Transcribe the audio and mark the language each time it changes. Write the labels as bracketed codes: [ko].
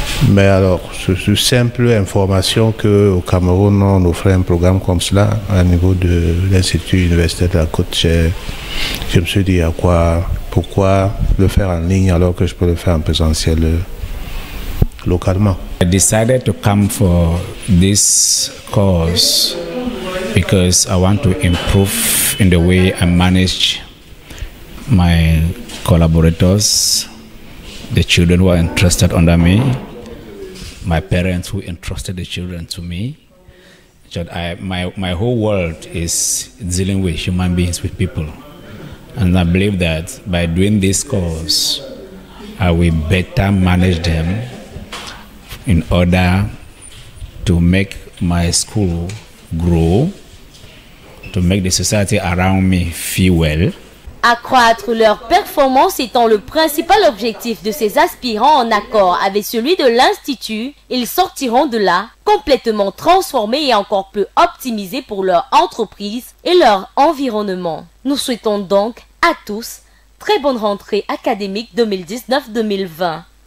[fr] Mais alors, c'est simple information qu'au Cameroun, on offrait un programme comme cela au niveau de l'Institut universitaire de la Côte. Je me suis dit, pourquoi le faire en ligne alors que je peux le faire en présentiel localement. [en] I decided to come for this course because I want to improve in the way I manage my collaborators, the children who are entrusted under me, my parents who entrusted the children to me. My whole world is dealing with human beings, with people. And I believe that by doing this course, I will better manage them in order to make my school grow, to make the society around me feel well. [fr] Accroître leur performance étant le principal objectif de ces aspirants en accord avec celui de l'Institut, ils sortiront de là complètement transformés et encore plus optimisés pour leur entreprise et leur environnement. Nous souhaitons donc à tous très bonne rentrée académique 2019-2020.